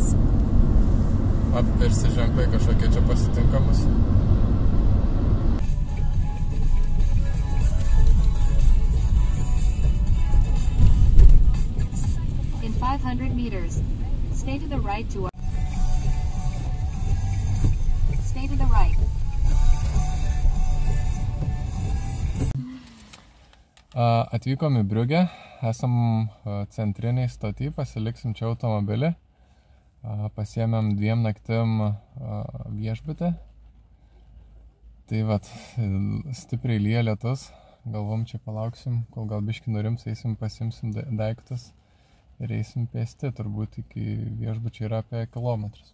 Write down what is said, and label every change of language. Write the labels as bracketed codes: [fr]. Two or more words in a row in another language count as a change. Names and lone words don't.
[lt] Apversti ženklai kažkokie čia pasitinkamus. [en] In 500 meters, stay to the right to Stay to the right. [lt] Atvykom į Briugę, esam centriniai stoty, pasiliksim čia automobilį. Pasiėmėm 2 naktim viešbutį. Tai vat, stipriai lyja lietus, galvom čia palauksim, kol gal biškį nurims, eisim, pasimsim daiktus ir eisim pėsti, turbūt iki viešbučio yra apie kilometrus.